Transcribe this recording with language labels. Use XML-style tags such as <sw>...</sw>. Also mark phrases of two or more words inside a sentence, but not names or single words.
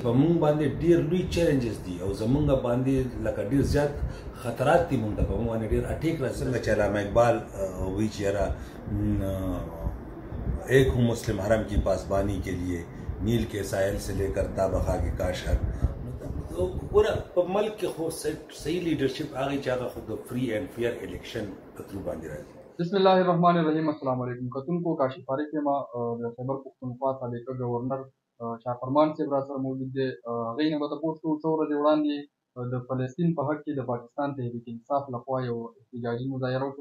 <ps>په مونږ باندې ډیر لوی چیلنجز دي او زمونږ باندې لکه ډیر زیات خطرات دي مونږ ته په مونږ باندې ډیر اټیک راځي څنګه چې علامه اقبال وایي چې یاره</ps> <ur>ایک ہوں مسلم حرم کی پاسبانی کے لیے نیل کے ساحل سے لے کر تابخا کے کاشر</ur> <ps>ګوره په ملک کې خو صحیح لیډرشپ هغه چې هغه خو د</ps> <en>free and fair election</en> <ps>په ترو باندې راځي.</ps> <ar>بسم الله الرحمن الرحیم. السلام علیکم کتونکو.</ar> <ps>کاشف فارق یم د خیبر پختونخوا سابقه گورنر شاهفرمان صاحب را سره موجود دی. هغې نه به تپوس کوو څو ورځې وړاندې د فلسطین په حق کې د پاکستان تحریک انصاف لخوا یو احتجاجي مظاهره وشوه.</ps>